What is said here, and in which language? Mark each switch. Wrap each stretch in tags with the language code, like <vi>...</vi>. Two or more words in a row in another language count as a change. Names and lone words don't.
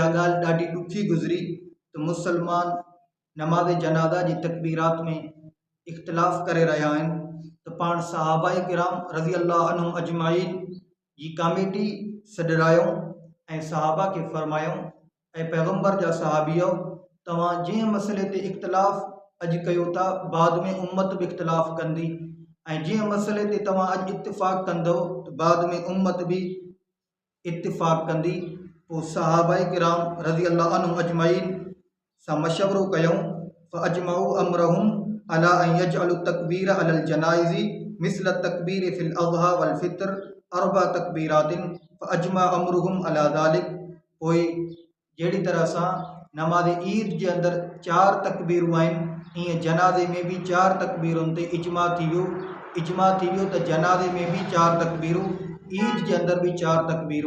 <sd>ॻाल्हि ॾाढी ॾुखी गुज़री त मुसलमान नमाज़ जनाज़ा जी तकबीरात में इख्तिलाफ़ करे रहिया आहिनि त पाण सहाबाए किराम</sd> <ar>رضي الله عنهم أجمعين</ar> <sd>जी कमेटी सॾरायूं ऐं सहाबा खे फ़रमायूं ऐं पैगम्बर जा सहाबियो तव्हां जंहिं मसइले ते इख्तिलाफ़ अॼु कयो था बाद में उम्मत बि इख्तिलाफ़ कंदी ऐं जंहिं मसइले ते तव्हां अॼु इत्तिफ़ाक़ कंदव त बाद में उम्मत बि इत्तिफ़ाक़ कंदी। पोइ सहाबाए किराम रज़ी अल्लाह अन्हुम अजमाइन सां मशवरो कयूं</sd> <ar>فأجمعوا أمرهم على أن يجعلوا التكبير على الجنائز مثل التكبير في الأضحى والفطر أربع تكبيرات فأجمع أمرهم على ذلك.</ar> <sd>पोइ जहिड़ी तरह सां नमाज़ ईद जे अंदरि 4 तकबीरूं आहिनि ईअं जनाज़े में बि 4 तकबीरुनि ते इजमा थी वियो त जनाज़े में बि 4 तकबीरूं, ईद जे अंदरि बि 4 तकबीरूं।</sd>